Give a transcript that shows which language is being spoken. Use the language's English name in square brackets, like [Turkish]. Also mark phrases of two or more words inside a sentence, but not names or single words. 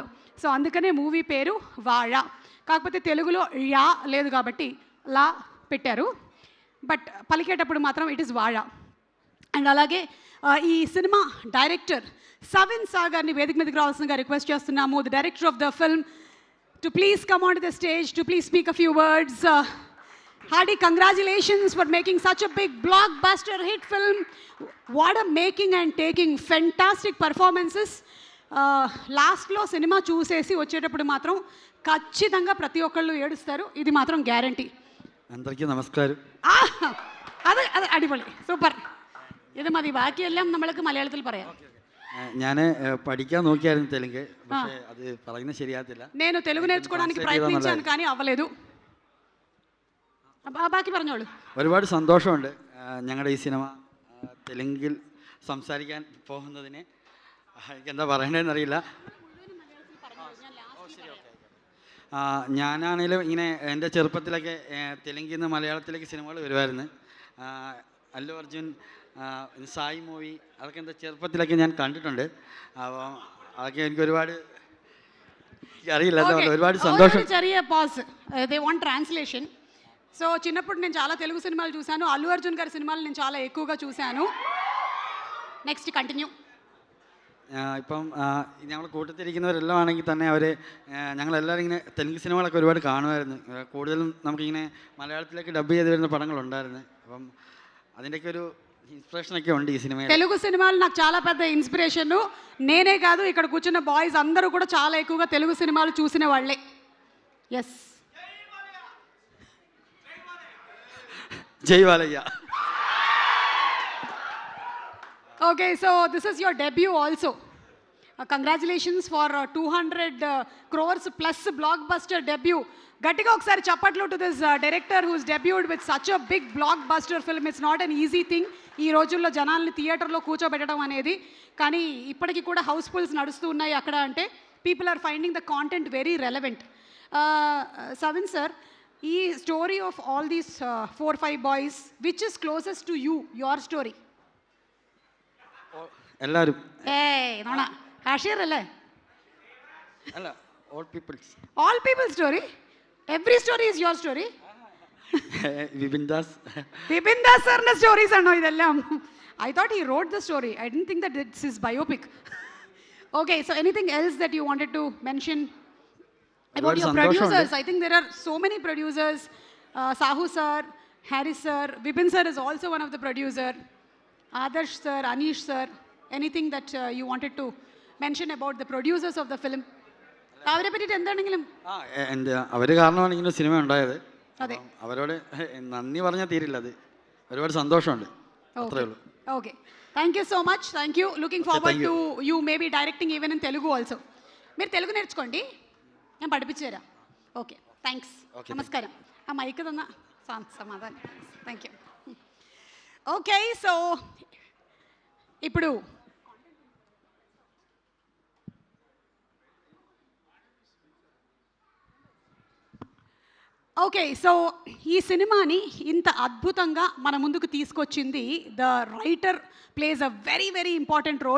[Telugu] సో అందుకనే మూవీ పేరు వాഴ. కాకపోతే తెలుగులో యా లేదు కాబట్టి లా పెట్టారు, బట్ పలికేటప్పుడు మాత్రం ఇట్ ఈస్ వాഴ. అండ్ అలాగే ఈ సినిమా డైరెక్టర్ సవిన్ సాగర్ని వేదిక మీదకి రావాల్సిందిగా రిక్వెస్ట్ చేస్తున్నాము. [English] the director of the film to please come onto the stage, to please speak a few words. Hearty congratulations for making such a big blockbuster hit film. What a making and taking, fantastic performances. [Telugu] లాస్ట్లో సినిమా చూసేసి వచ్చేటప్పుడు మాత్రం ఖచ్చితంగా ప్రతి ఒక్కళ్ళు ఏడుస్తారు, ఇది మాత్రం గ్యారంటీ. అందరికీ നമസ്കാരം. [Malayalam] അത് അടിപൊളി, സൂപ്പർ. ഇത് മതി, ബാക്കിയെല്ലാം നമ്മൾക്ക് മലയാളത്തിൽ പറയാം. ഞാൻ പഠിക്കാൻ നോക്കിയായിരുന്നു തെലുങ്ക്, പക്ഷേ അത് പറയുന്നത് ശരിയാകത്തില്ല. [Telugu] నేను తెలుగు నేర్చుకోవడానికి ప్రయత్నించాను కానీ అవ్వలేదు. [Malayalam] ബാക്കി പറഞ്ഞോളൂ. ഒരുപാട് സന്തോഷമുണ്ട് ഞങ്ങളുടെ ഈ സിനിമ തെലുങ്കിൽ സംസാരിക്കാൻ പോകുന്നതിന്. എനിക്കെന്താ പറയണ്ടതെന്ന് അറിയില്ല. ഞാനാണേലും ഇങ്ങനെ എൻ്റെ ചെറുപ്പത്തിലൊക്കെ തെലുങ്കിൽ നിന്ന് മലയാളത്തിലേക്ക് സിനിമകൾ വരുമായിരുന്നു. അല്ലു അർജുൻ, സായി മൂവി, അതൊക്കെ എൻ്റെ ചെറുപ്പത്തിലൊക്കെ ഞാൻ കണ്ടിട്ടുണ്ട്. അപ്പോൾ അതൊക്കെ എനിക്ക് ഒരുപാട് അറിയില്ല, ഒരുപാട് സന്തോഷം. [English] ചെറിയ pause, they want translation. [Telugu] సో చిన్నప్పుడు నేను చాలా తెలుగు సినిమాలు చూశాను, అల్లు అర్జున్ గారి సినిమాలు నేను చాలా ఎక్కువగా చూశాను. [English] next continue. [Malayalam] ഇപ്പം ഞങ്ങൾ കൂട്ടത്തിരിക്കുന്നവരെല്ലാം ആണെങ്കിൽ തന്നെ അവർ ഞങ്ങളെല്ലാവരും ഇങ്ങനെ തെലുങ്ക് സിനിമകളൊക്കെ ഒരുപാട് കാണുമായിരുന്നു. കൂടുതലും നമുക്കിങ്ങനെ മലയാളത്തിലേക്ക് ഡബ് ചെയ്ത് വരുന്ന പടങ്ങളുണ്ടായിരുന്നു. അപ്പം അതിൻ്റെയൊക്കെ ഒരു ఇన్స్పిరేషన్ ഒക്കെ [Telugu] ఉంది ఈ సినిమా. తెలుగు సినిమాలు నాకు చాలా పెద్ద ఇన్స్పిరేషన్. నేనే కాదు, ఇక్కడ కూర్చున్న బాయ్స్ అందరూ కూడా చాలా ఎక్కువగా తెలుగు సినిమాలు చూసిన వాళ్ళే. ఎస్, జై బాలయ్య. [English] okay, so this is your debut also. congratulations for 200 crores plus blockbuster debut. [Telugu] గట్టిగా ఒకసారి చప్పట్లు [English] to this director who's debuted with such a big blockbuster film. it's not an easy thing [Telugu] ఈ రోజుల్లో జనాల్ని థియేటర్లో కూర్చోబెట్టడం అనేది. కానీ ఇప్పటికీ కూడా హౌస్ఫుల్స్ నడుస్తూ ఉన్నాయి అక్కడ. అంటే [English] people are finding the content very relevant. సవిన్ sir, ఈ story of all these 4-5 boys, which is closest to you, your story? [Malayalam] എല്ലാവരും നോണ ഹാഷിർ അല്ലേ? അല്ല, [English] all peoples. All people's story? Every story is your story? [Malayalam] വിപിൻ ദാസ്. വിപിൻ ദാസ് സാറിന്റെ സ്റ്റോറീസ് ആണോ ഇതെല്ലാം? [English] I thought he wrote the story. I didn't think that it's his biopic. Okay, so anything else that you wanted to mention about your producers? I think there are so many producers. Sahu sir, Harris sir, Vipin sir is also one of the producer. Adarsh sir, Anish sir. Anything that you wanted to mention about the producers of the film? [Malayalam] അവരെ പറ്റിയിട്ട് എന്താണെങ്കിലും. അവർ കാരണമാണ് ഇങ്ങനെ സിനിമ ഉണ്ടായത്. അവരോട് നന്ദി പറഞ്ഞാൽ തീരില്ല, അത് ഒരുപാട് സന്തോഷമുണ്ട്, അത്രേ ഉള്ളൂ. [English] okay, thank you so much. thank you. looking forward to you maybe directing even in Telugu also. [Telugu] మీరు తెలుగు నేర్చుకోండి, నేను [Malayalam] പഠിപ്പിച്ചു തരാം. [English] okay, thanks. నమస్కారం. [Telugu] ఆ మైక్ తന്ന సమాధానం. [English] thank you. [Telugu] ఓకే, సో ఇప్పుడు ఓకే, సో ఈ సినిమాని ఇంత అద్భుతంగా మన ముందుకు తీసుకొచ్చింది [English] the writer plays a very very important role.